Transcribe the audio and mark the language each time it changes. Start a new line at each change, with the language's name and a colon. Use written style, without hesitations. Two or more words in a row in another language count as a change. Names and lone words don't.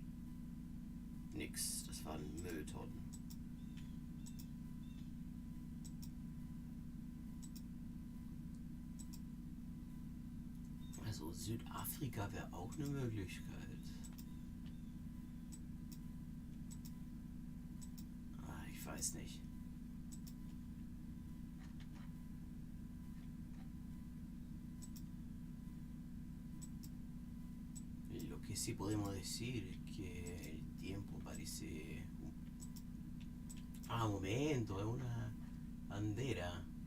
German: Nix, das waren Mülltonnen. Also Südafrika wäre auch eine Möglichkeit. Ich weiß nicht.
Spanish: Lo que sí podemos decir es que el tiempo parece... un momento, es una bandera.